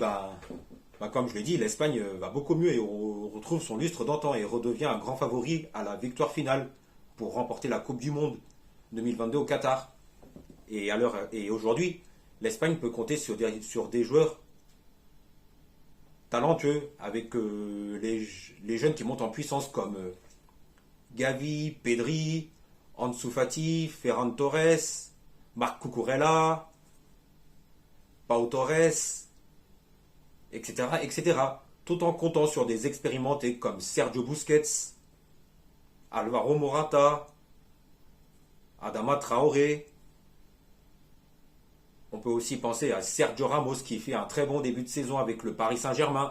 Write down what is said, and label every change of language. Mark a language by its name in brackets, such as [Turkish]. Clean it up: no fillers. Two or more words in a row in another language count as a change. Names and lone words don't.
[French] Comme je l'ai dit, l'Espagne va beaucoup mieux et on retrouve son lustre d'antan et redevient un grand favori à la victoire finale pour remporter la Coupe du Monde 2022 au Qatar. Et aujourd'hui, l'Espagne peut compter sur des joueurs talentueux, avec les jeunes qui montent en puissance comme Gavi, Pedri, Ansu Fati, Ferran Torres, Marc Cucurella, Pau Torres, etc., tout en comptant sur des expérimentés comme Sergio Busquets, Alvaro Morata, Adama Traoré. On peut aussi penser à Sergio Ramos, qui fait un très bon début de saison avec le Paris Saint-Germain.